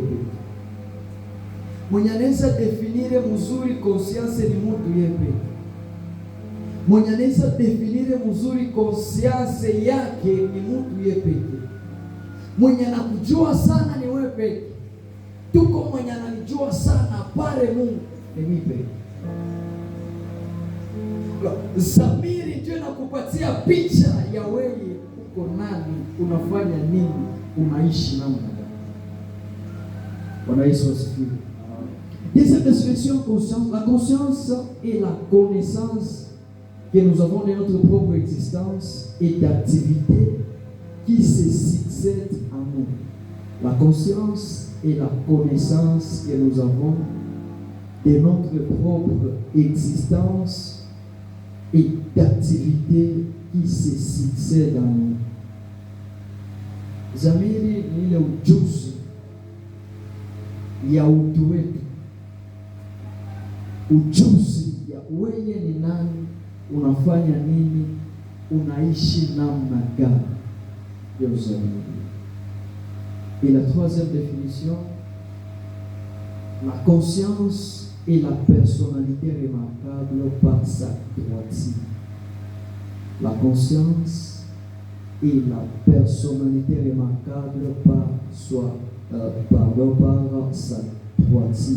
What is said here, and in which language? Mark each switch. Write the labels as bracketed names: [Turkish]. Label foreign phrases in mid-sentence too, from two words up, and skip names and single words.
[Swahili] Mwenye anaweza definire mzuri conscience ni mtu yeye. Mwenye anaweza definire mzuri conscience yake ni mtu yeye. Mwenye anakujua sana ni wewe pekee. Tuko mwenye ananijua sana pale Mungu ni mimi pekee. Zamiri ndio inakupatia picha ya wewe uko nani, unafanya nini, unaishi namna gani. Bwana Yesu asifiwe. [French] Deuxième définition, conscience. La conscience est la connaissance que nous avons de notre propre existence et d'activités qui se succèdent en nous. La conscience est la connaissance que nous avons de notre propre existence et d'activités qui se succèdent en nous. [Swahili] Zamiri ni ile ujuzi ya utu wetu, ujuzi ya wewe ni nani, unafanya nini, unaishi namna gani. Ndio zamiri. [French] Et la troisième définition, la conscience et la personnalité remarquable par sa droiture. La conscience et la personnalité remarquable par sa droiture.